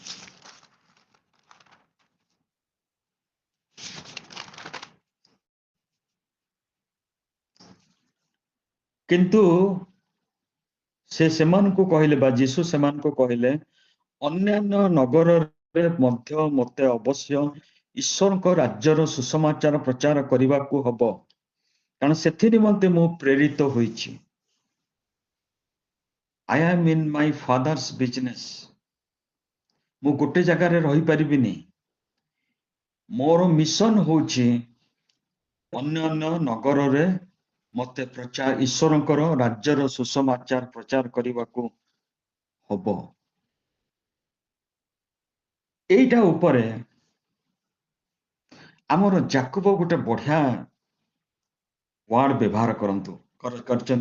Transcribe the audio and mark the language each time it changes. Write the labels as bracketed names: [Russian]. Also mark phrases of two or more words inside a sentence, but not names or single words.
[Odia] କିନ୍ତୁ ସେ ସେମାନଙ୍କୁ କହିଲେ, ବା ଯୀଶୁ ସେମାନଙ୍କୁ କହିଲେ, ଅନ୍ୟାନ୍ୟ ନଗରରେ ମଧ୍ୟ ମୋତେ ଅବଶ୍ୟ ଈଶ୍ୱରଙ୍କ ରାଜ୍ୟର ସୁସମାଚାର ପ୍ରଚାର କରିବାକୁ ହବ, କାରଣ ସେଥି ନିମନ୍ତେ ମୁଁ ପ୍ରେରିତ ହୋଇଛି। [English] I am in my father's business। [Odia] ମୁଁ ଗୋଟେ ଜାଗାରେ ରହିପାରିବିନି। ମୋର ମିଶନ ହଉଛି ଅନ୍ୟ ଅନ୍ୟ ନଗରରେ ମତେ ଈଶ୍ୱରଙ୍କର ରାଜ୍ୟର ସୁସମାଚାର ପ୍ରଚାର କରିବାକୁ ହବ। ଏଇଟା ଉପରେ ଆମର ଯାକୋବ ଗୋଟେ ବଢିଆ ୱାର୍ଡ ବ୍ୟବହାର କରିଛନ୍ତି।